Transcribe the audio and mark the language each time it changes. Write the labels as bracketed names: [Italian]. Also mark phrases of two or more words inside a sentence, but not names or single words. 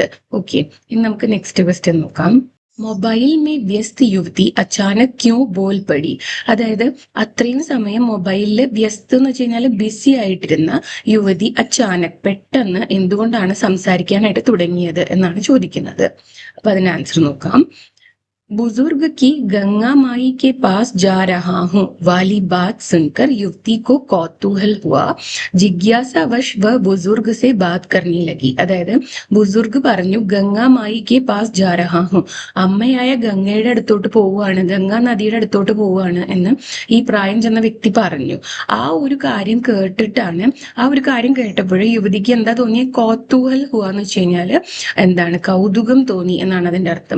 [Malayalam] ഓക്കെ, ഇനി നമുക്ക് [English] next question [Malayalam] നോക്കാം. [Hindi] मोबाइल में व्यस्त युवती अचानक क्यों बोल पड़ी. [Malayalam] അതായത് അത്രയും സമയം മൊബൈലില് വ്യസ്ത എന്ന് വെച്ച് കഴിഞ്ഞാൽ ബിസി ആയിട്ടിരുന്ന യുവതി അച്ചാനക് പെട്ടെന്ന് എന്തുകൊണ്ടാണ് സംസാരിക്കാനായിട്ട് തുടങ്ങിയത് എന്നാണ് ചോദിക്കുന്നത്. അപ്പൊ അതിന് ആൻസർ നോക്കാം. [Hindi] बुजुर्ग की गंगा माई के पास जा रहा हूँ वाली बात सुनकर युवती को कौतूहल हुआ. जिज्ञासावश वह बुज़ुर्ग से बात करने लगी. [Malayalam] അതായത് ബുസുർഗ് പറഞ്ഞു [Hindi] गंगा माई के पास जा रहा हूँ, [Malayalam] അമ്മയായ ഗംഗയുടെ അടുത്തോട്ട് പോവുകയാണ്, ഗംഗാ നദിയുടെ അടുത്തോട്ട് പോവുകയാണ് എന്ന് ഈ പ്രായം ചെന്ന വ്യക്തി പറഞ്ഞു. ആ ഒരു കാര്യം കേട്ടിട്ടാണ്, ആ ഒരു കാര്യം കേട്ടപ്പോൾ യുവതിക്ക് എന്താ തോന്നിയ, [Hindi] कौतूहल हुआ [Malayalam] എന്ന് വെച്ച് കഴിഞ്ഞാല് എന്താണ്, കൗതുകം തോന്നി എന്നാണ് അതിന്റെ അർത്ഥം.